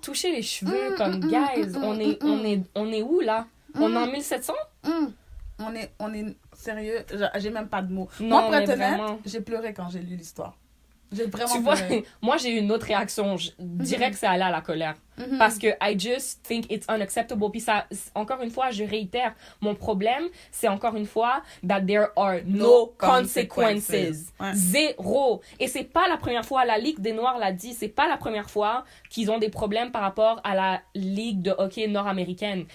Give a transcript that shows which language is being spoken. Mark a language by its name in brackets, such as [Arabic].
[French] Toucher les cheveux comme guys. On est où, là? On est en 1700? On est sérieux, j'ai même pas de mots. Non, moi, pour être honnête, vraiment... j'ai pleuré quand j'ai lu l'histoire. J'ai vraiment tu vois, pleuré. Moi, j'ai eu une autre réaction. Direct, c'est aller à la colère. Parce que [English] I just think it's unacceptable. [French] Puis ça, encore une fois, je réitère, mon problème, c'est encore une fois [English] that there are no consequences. [French] Zéro. Et c'est pas la première fois, la Ligue des Noirs l'a dit, c'est pas la première fois qu'ils ont des problèmes par rapport à la Ligue de hockey nord-américaine.